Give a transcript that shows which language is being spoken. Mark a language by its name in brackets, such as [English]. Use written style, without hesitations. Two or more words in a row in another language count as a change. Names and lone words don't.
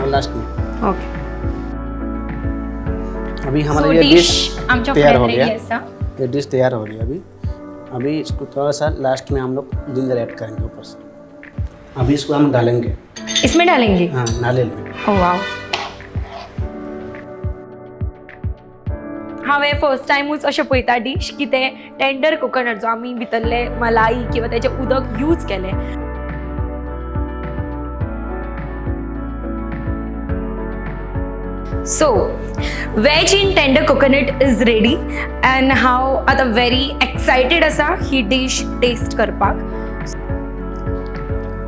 [Hindi] और लास्ट में ओके। अभी हमारा So, ये डिश आमच्या तैयार हो ready गया। असा। ये डिश तैयार हो गई। अभी इसको थोड़ा सा लास्ट में हम लोग जिंजर ऐड करेंगे ऊपर से। अभी इसको हम डालेंगे, इसमें डालेंगे? हाँ, नारियल में। ओह वाव। [Konkani] हांवें फर्स्ट टायमूच अशें पळयता डिश की ते [English] tender coconut [Konkani] जो आमी भितरले मलाई किंवा तेजें उदक यूज केलें। [English] So, veg in tender coconut is ready and [Konkani] हांव आतां [English] very excited [Konkani] आसा ही [English] dish taste करपाक।